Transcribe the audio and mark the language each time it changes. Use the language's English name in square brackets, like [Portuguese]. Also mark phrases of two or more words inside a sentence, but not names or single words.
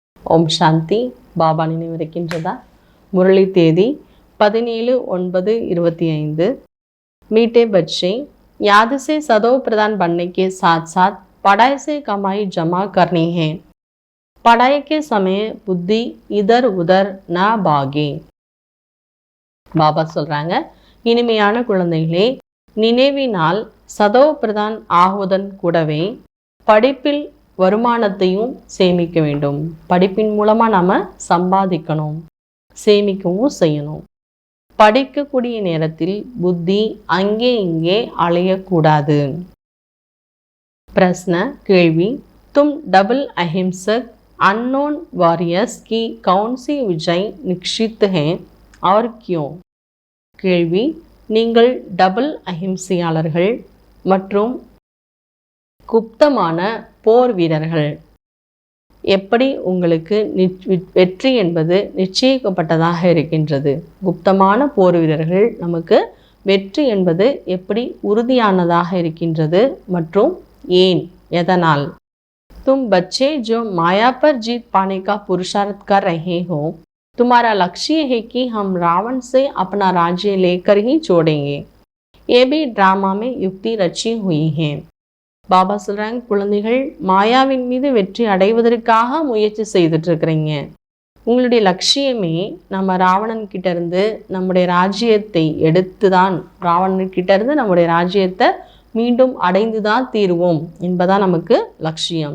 [Tamil] ஓம் சாந்தி. பாபா நினைவிருக்கின்றதா? முரளி தேதி 17/9/25। [Hindi] मीठे बच्चे, याद से सदैव प्रदान बनने के साथ साथ पढ़ाई से कमाई जमा करनी है। पढ़ाई के समय बुद्धि इधर उधर ना भागे। [Tamil] பாபா சொல்றாங்க, இனிமையான குழந்தைகளே, நினைவினால் சதோ பிரதான் ஆகுவதன் கூடவே படிப்பில் வருமானத்தையும் சேமிக்க வேண்டும். படிப்பின் மூலமா நாம சம்பாதிக்கணும், சேமிக்கவும் செய்யணும். படிக்கக்கூடிய நேரத்தில் புத்தி அங்கே இங்கே அலையக்கூடாது. பிரश्न கேள்வி, [Hindi] तुम डबल अहिंसक [English] unknown warriors [Hindi] की कौन सी विजय निश्चित है और क्यों? [Tamil] கேள்வி, நீங்கள் டபுள் அஹிம்சையாளர்கள் மற்றும் குப்தமான போர் வீரர்கள், எப்படி உங்களுக்கு வெற்றி என்பது நிச்சயிக்கப்பட்டதாக இருக்கின்றது? குப்தமான போர் வீரர்கள் நமக்கு வெற்றி என்பது எப்படி உறுதியானதாக இருக்கின்றது மற்றும் ஏன், எதனால்? [Hindi] तुम बच्चे जो माया पर जीत पाने का पुरुषार्थ कर रहे हो, तुम्हारा लक्ष्य है कि हम रावण से अपना राज्य लेकर ही छोड़ेंगे। ये भी ड्रामा में युक्ति रची हुई है। [Tamil] பாபா சொல்றாங்க, குழந்தைகள் மாயாவின் மீது வெற்றி அடைவதற்காக முயற்சி செய்துட்டு இருக்கிறீங்க. உங்களுடைய லட்சியமே நம்ம ராவணன் கிட்ட இருந்து நம்முடைய ராஜ்யத்தை எடுத்துதான், ராவணன் கிட்ட இருந்து நம்முடைய ராஜ்யத்தை மீண்டும் அடைந்துதான் தீர்வோம் என்பதான் நமக்கு லட்சியம்.